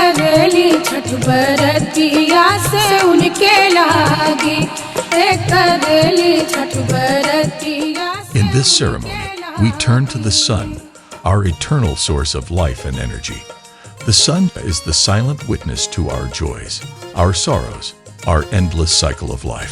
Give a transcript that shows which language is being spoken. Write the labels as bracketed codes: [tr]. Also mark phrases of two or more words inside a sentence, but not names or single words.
[bho] करेली छठ बरतिया से उनके लागी करेली छठ बरतिया। [en] In this ceremony, we turn to the sun, our eternal source of life and energy. The sun is the silent witness to our joys, our sorrows, our endless cycle of life.